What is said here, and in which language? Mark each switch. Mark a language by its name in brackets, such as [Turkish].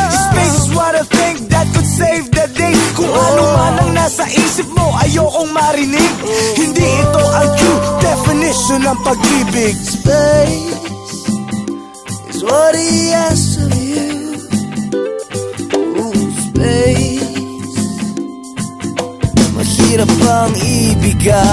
[English] Space is what I think that could save the day. [Filipino] Kung ano man ang nasa isip mo, ayokong marinig. Hindi ito ang true definition ng pag-ibig. [English] Space is what he asks of you. [Filipino] Ooh, space, mahirap bang ibigay.